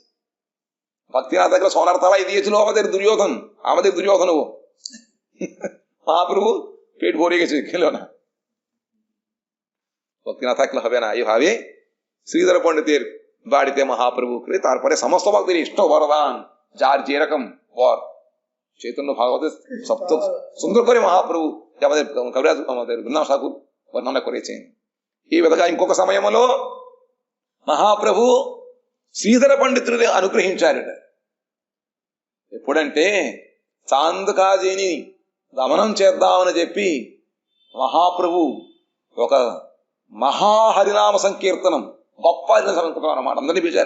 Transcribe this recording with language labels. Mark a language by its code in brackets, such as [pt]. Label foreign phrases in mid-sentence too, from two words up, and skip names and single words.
[bn] ভক্তি না থাকলে সোনার তালাই দিয়েছিল আমাদের দুর্যোধন, মহাপ্রভু পেট ভরে গেছে, খেল না, ভক্তি না থাকলে হবে না। এইভাবে শ্রীধর পণ্ডিতের বাড়িতে মহাপ্রভু করে তারপরে সমস্ত ভক্তের ইষ্ট বরদান, যার যেরকম বর চৈতন্য ভাগবতের সপ্ত সুন্দর করে মহাপ্রভু আমাদের কবিরাজ আমাদের বৃন্দাবন ঠাকুর వర్ణన করেছেন। [te] ఈ విధంగా ఇంకొక సమయంలో మహాప్రభు శ్రీధర పండితుడిని అనుగ్రహించారట। ఎప్పుడంటే చాంద్ కాజీని దమనం చేద్దామని చెప్పి మహాప్రభు ఒక మహాహరినామ సంకీర్తనం, గొప్ప హరినామ సంకీర్తనం అన్నమాట, అందరినీ పిలిచారు।